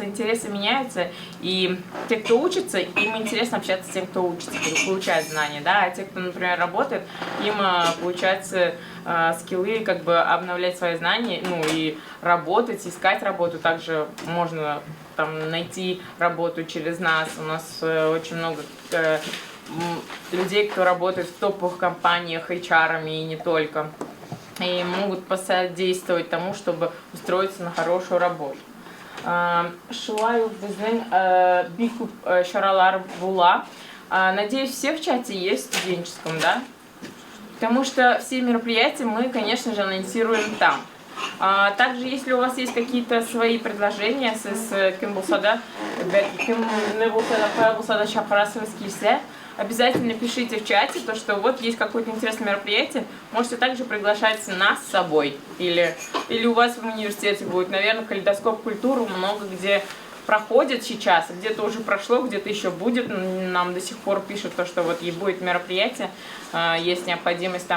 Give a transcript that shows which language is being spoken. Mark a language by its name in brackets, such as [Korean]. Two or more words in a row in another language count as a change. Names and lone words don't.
[Russian] интересы меняются, и те, кто учится, им интересно общаться с тем, кто учится, получает знания, да, а те, кто, например, работает, им получается скиллы, как бы, обновлять свои знания, ну, и работать, искать работу, также можно там найти работу через нас, у нас очень много людей, кто работает в топовых компаниях, HR-ами и не только, и могут посодействовать тому, чтобы устроиться на хорошую работу. [Tatar] Шулай безнең бик күп чаралар була. [Russian] Надеюсь, все в чате есть, в студенческом, да? Потому что все мероприятия мы, конечно же, анонсируем там. Также, если у вас есть какие-то свои предложения, с [Tatar] кем булсада чакырасыңыз килсә, [Russian] обязательно пишите в чате, то, что вот есть какое-то интересное мероприятие, можете также приглашать нас с собой. Или у вас в университете будет, наверное, калейдоскоп культуры много где проходит сейчас, где-то уже прошло, где-то еще будет. Нам до сих пор пишут, то, что вот и будет мероприятие, есть необходимость там.